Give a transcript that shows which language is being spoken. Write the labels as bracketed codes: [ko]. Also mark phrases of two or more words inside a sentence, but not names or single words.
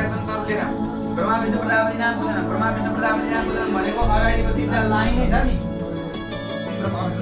[ne] छ चरु लिएर ब्रह्मा विष्णु प्रजापति नाम पूजन ब्रह्मा विष्णु प्रजापति नाम पूजन भनेको अगाडिको तिनवटा लाइनै छ नि ब्रह्मा विष्णु